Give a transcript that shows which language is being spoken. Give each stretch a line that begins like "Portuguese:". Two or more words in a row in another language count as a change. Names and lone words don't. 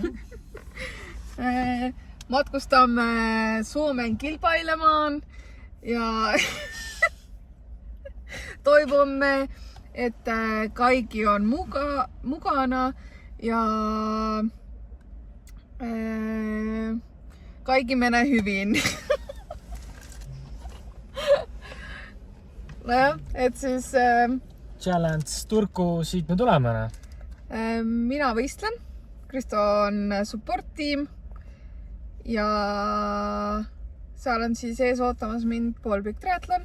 Finnish: Matkustamme Suomen kilpailemaan ja toivomme, että kaikki on mukana ja kaikki menee hyvin.
Estonian: Nojah, et siis Challenge Turku, siit me tuleme. mina võistlen, Kristo on
English: support tiim
Estonian: ja seal on siis ees ootamas mind poolpikk triatlon.